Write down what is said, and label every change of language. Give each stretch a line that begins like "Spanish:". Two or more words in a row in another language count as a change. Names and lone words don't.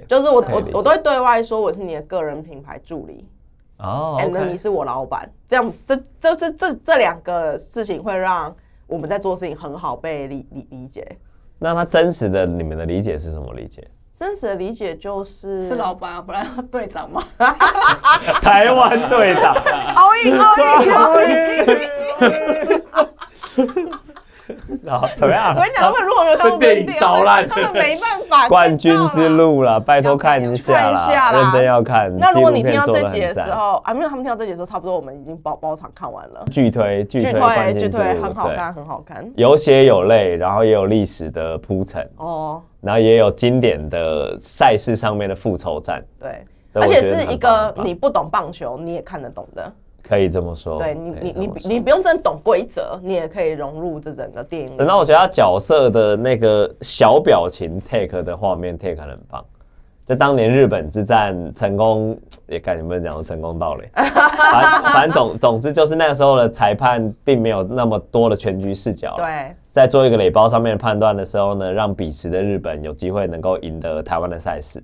Chinese: 就是我都會對外說我是你的個人品牌助理，and 你是我老闆，這樣這兩個事情會讓我們在做事情很好被理解。那他真實的你們的理解是什麼理解？真實的理解就是老闆啊，不然要隊長嗎？台灣隊長
English: ，all in。
Chinese: 怎麼樣？我跟你講，他們如果沒有看過電影，他們沒辦法。冠軍之路啦，拜託看一下啦，認真要看。那如果你聽到這集的時候，沒有他們聽到這集的時候，差不多我們已經包場看完了。巨推，很好看，很好看。有血有淚，然後也有歷史的鋪陳然後也有經典的賽事上面的復仇戰。對，而且是一個你不懂棒球你也看得懂的。可以這麼說，對你不用真的懂規則，你也可以融入這整個電影。然後我覺得他角色的那個小表情 take 的畫面 take 很棒，就當年日本之戰成功，也看有沒有講成功到嘞。反正總之就是那個時候的裁判並沒有那麼多的全局視角，對，在做一個壘包上面的判斷的時候呢，讓彼時的日本有機會能夠贏得台灣的賽事。